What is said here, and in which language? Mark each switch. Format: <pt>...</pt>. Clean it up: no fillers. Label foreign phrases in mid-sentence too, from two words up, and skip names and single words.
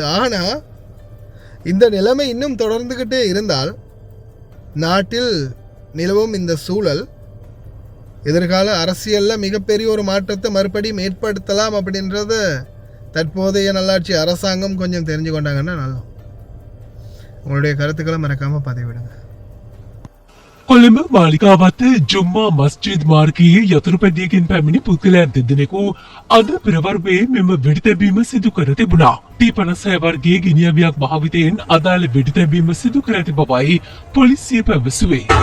<ta>ஆனால் இந்த நிலைமை இன்னும் தொடர்ந்துக்கிட்டே இருந்தால் நாட்டில் நிலவும் இந்த சூழல் எதிர்கால அரசியலில் மிகப்பெரிய ஒரு மாற்றத்தை மறுபடியும் ஏற்படுத்தலாம் அப்படின்றத தற்போதைய நல்லாட்சி அரசாங்கம் கொஞ்சம் தெரிஞ்சு கொண்டாங்கன்னா நல்லா. உங்களுடைய கருத்துக்களை மறக்காமல் பதிவிடுங்க.</ta> <si>කොළඹ මාලිකාවත්ත ජුම්මා මස්ජිද් මාර්ගයේ යතුරුපැදියකින් පැමිණි පුද්ගලයන් දෙදෙනෙකු අද පෙරවරුවේ මෙම වෙඩිතැබීම සිදු කර තිබුණා. T56 වර්ගයේ ගිනියවියක් භාවිතයෙන් අදාළ වෙඩිතැබීම සිදු කර ඇති බවයි පොලිසිය පැවසුවේ.</si>